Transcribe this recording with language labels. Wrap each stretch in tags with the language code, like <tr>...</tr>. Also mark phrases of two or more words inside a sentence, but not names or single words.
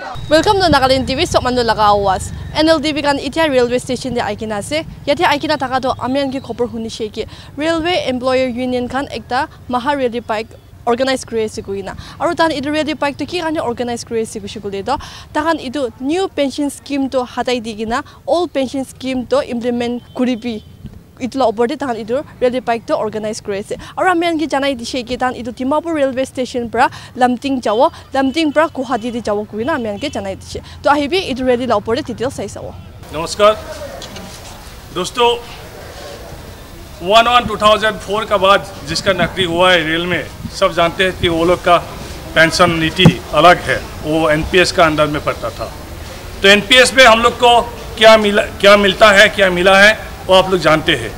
<en>Welcome to Nagaland TV.</en> <nag>Sok manu laga awas. NLTV kan itia</nag> <en>railway station</en> <nag>de aikina ase. Yati aikina taka to amian ki khopor huni sheki. Railway Employer Union kan ekta maha railway pike organize kuri ase kuina. Aru tan idu railway pike to ki kane organize kuri ase kushikule to takan idu</nag> <en>new pension scheme</en> <nag>to hatai digina</nag> <en>old pension scheme</en> <nag>to implement kuripi. Itla oporde tahan idur railway pike to organize kuri ase. Aru amian ki janai dishe ki tahan idu Dimapur railway station pra Lamting jawo, Lamting pra Guwahati de jawo kuina amian ki janai dishe. To ahibi idur railway la oporde detail sai sawo.</nag> <hi>नमस्कार दोस्तों 1/1/2004 का बाद जिसका नकदी हुआ है रेल में सब जानते हैं कि वो लोग का पेंशन नीति अलग है, वो एनपीएस का अंडर में पड़ता था। तो एनपीएस में हम लोग को क्या मिलता है, क्या मिला है वो आप लोग जानते हैं।</hi>